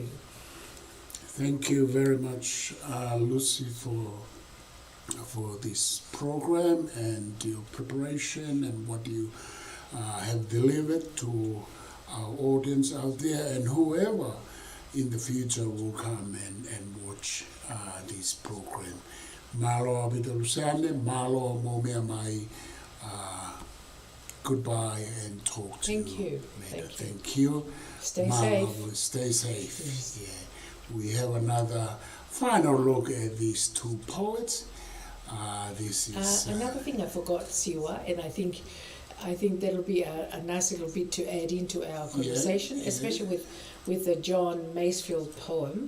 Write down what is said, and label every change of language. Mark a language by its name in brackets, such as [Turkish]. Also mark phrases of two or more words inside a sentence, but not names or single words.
[English] Thank you very much, Lucy, for this program and your preparation and what you have delivered to our audience out there, and whoever in the future will come and watch this program. [Tongan] Malo abita Luseane, malo momea mai. [English] Goodbye and talk to Thank you. later. Thank you. Stay Malo, safe. stay safe. Yes. Yeah. We have another final look at these two poets. This is another thing I forgot, Siwa, and I think that'll be a nice little bit to add into our conversation, especially with the John Masefield poem.